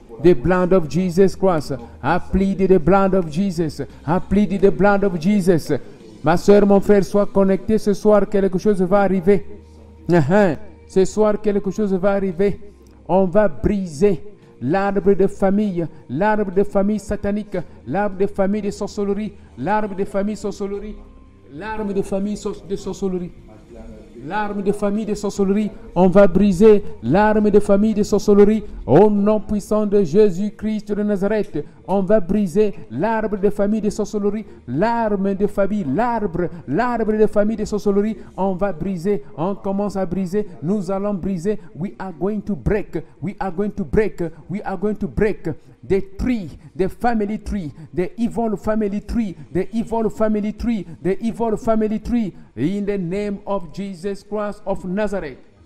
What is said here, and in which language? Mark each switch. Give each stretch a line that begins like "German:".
English: The blood of Jesus Christ. I plead the blood of Jesus. I plead the blood of Jesus.
French: Ma soeur, mon frère, sois connecté. Ce soir, quelque chose va arriver. Ce soir, quelque chose va arriver. On va briser l'arbre de famille satanique, l'arbre de famille de sorcellerie, l'arbre de famille sorcellerie, l'arbre de famille de sorcellerie. L'arme de famille de sorcellerie, on va briser l'arme de famille de sorcellerie au nom puissant de Jésus-Christ de Nazareth. On va briser l'arbre de famille de sorcellerie, l'arme de famille, l'arbre de famille de sorcellerie. On va briser, on commence à briser, nous allons briser.
English: We are going to break, we are going to break, we are going to break the tree, the family tree, the evil family tree, the evil family tree, the evil family tree, in the name of Jesus Christ of Nazareth.